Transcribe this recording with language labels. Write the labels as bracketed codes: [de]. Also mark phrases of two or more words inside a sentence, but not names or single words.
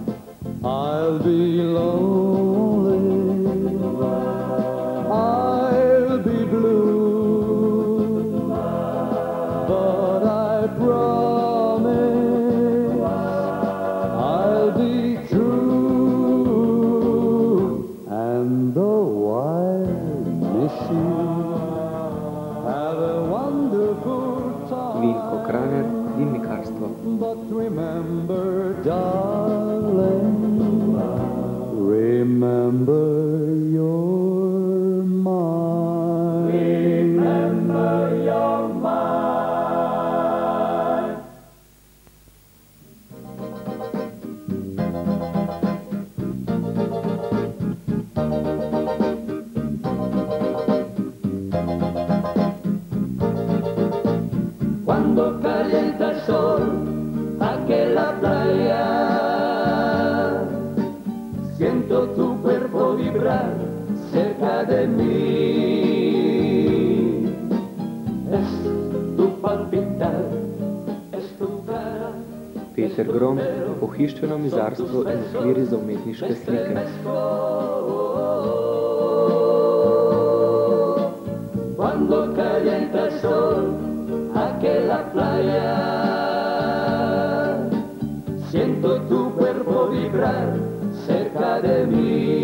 [en] I'll be lonely, I'll be blue, but I promise I'll be true. And though I'll miss you, have a wonderful time. [sl] Vinko Kraner, dimnikarstvo. [en] But remember, darling, remember you're mine. Remember you're mine. [es] Cuando calienta el sol, aquella playa, siento tu cuerpo vibrar cerca de mí. Es tu palpitar, es tu cara. [sl] Peter Grom, pohištveno mizarstvo in okviri za umetniške slike. [es] Cuando calienta el sol, aquella playa, siento tu cuerpo vibrar cerca de mí.